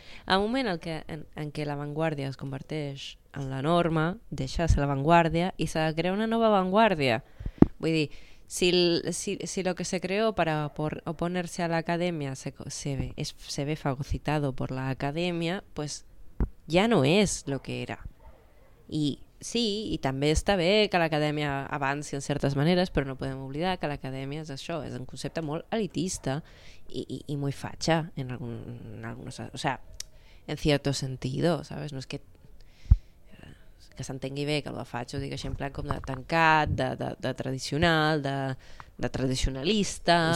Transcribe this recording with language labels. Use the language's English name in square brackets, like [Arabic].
[Catalan] El moment en què la vanguardia es converteix en la norma, deixa de ser la vanguardia i s'ha de crear una nova vanguardia. [Spanish] Vull dir, si lo que se creó para oponerse a la academia se ve fagocitado por la academia, pues ya no es lo que era. [Catalan] I sí, i també està bé que l'acadèmia avanci en certes maneres, però no podem oblidar que l'acadèmia és això, és un concepte molt elitista i [Spanish] muy facha en algunos, o sea, en cierto sentido, ¿sabes? [Catalan] No és que s'entengui bé que el de facha ho digui així en plan com de tancat, de tradicional, de tradicionalista,